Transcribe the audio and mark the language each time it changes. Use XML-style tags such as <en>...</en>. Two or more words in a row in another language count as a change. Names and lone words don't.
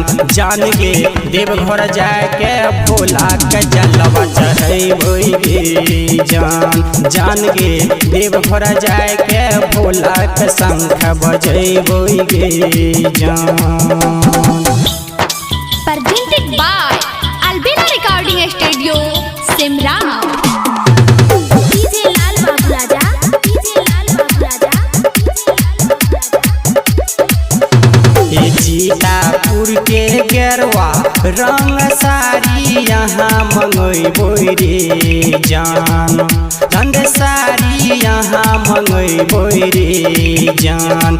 <anp>जान के देवघर जाए के भोला के जलवा चढ़ेबो गे जान, जान के देवघर जाए के भोला के शंख बजेबो गे जान।</anp> <en>Presented by Albina Recording Studio, Simran।</en> <anp>DJ लाल बाबू राजा, DJ लाल बाबू राजा। सीतापुर के गरवा रंग साड़ी यहाँ मंगेबो रे जान, झंड साड़ी यहाँ मंगेबो रे जान।</anp>